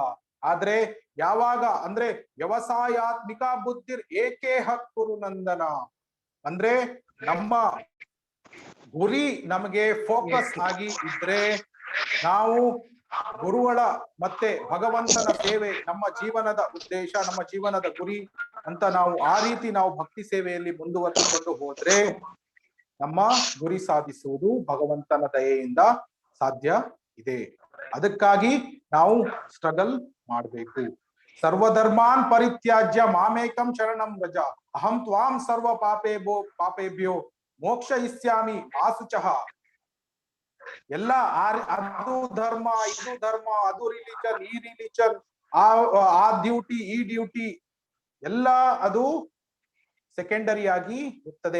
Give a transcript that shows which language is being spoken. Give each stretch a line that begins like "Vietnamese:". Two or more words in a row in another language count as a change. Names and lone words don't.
Kannada: ಆದ್ರೆ ಯಾವಾಗ ಅಂದ್ರೆ
Sanskrit: ವ್ಯವಸಾಯಾತ್ಮಿಕ ಬುದ್ಧಿರ್ ಏಕೇಹ ಕುರುನಂದನ,
Kannada: ಅಂದ್ರೆ ನಮ್ಮ ಗುರಿ ನಮಗೆ ಫೋಕಸ್ ಆಗಿ ಇದ್ರೆ ನಾವು ಗುರುಗಳ ಮತ್ತೆ ಭಗವಂತನ ಸೇವೆ ನಮ್ಮ ಜೀವನದ ಉದ್ದೇಶ, ನಮ್ಮ ಜೀವನದ ಗುರಿ ಅಂತ ನಾವು ಆ ರೀತಿ ನಾವು ಭಕ್ತಿ ಸೇವೆಯಲ್ಲಿ ಮುಂದುವರಿಸಿಕೊಂಡು ಹೋದ್ರೆ ನಮ್ಮ ಗುರಿ ಸಾಧಿಸುವುದು ಭಗವಂತನ ದಯೆಯಿಂದ ಸಾಧ್ಯ ಇದೆ. ಅದಕ್ಕಾಗಿ ನಾವು ಸ್ಟ್ರಗಲ್ ಮಾಡಬೇಕು.
Sanskrit: ಸರ್ವಧರ್ಮಾನ್ ಪರಿತ್ಯಾಜ್ಯ ಮಾಮೇಕಂ ಶರಣಂ ವ್ರಜ ಅಹಂ ತ್ವಾಂ ಸರ್ವ ಪಾಪೇಭ್ಯೋ ಮೋಕ್ಷ ಇಸ್ಯಾಮಿ ಮಾಸುಚಃ.
Kannada: ಎಲ್ಲ ಅದು ಧರ್ಮ, ಇದು ಧರ್ಮ, ಅದು ರಿಲಿಜನ್, ಈ ರಿಲಿಜನ್, ಆ ಡ್ಯೂಟಿ, ಈ ಡ್ಯೂಟಿ ಎಲ್ಲ ಅದು ಸೆಕೆಂಡರಿ ಆಗಿ ಇರ್ತದೆ.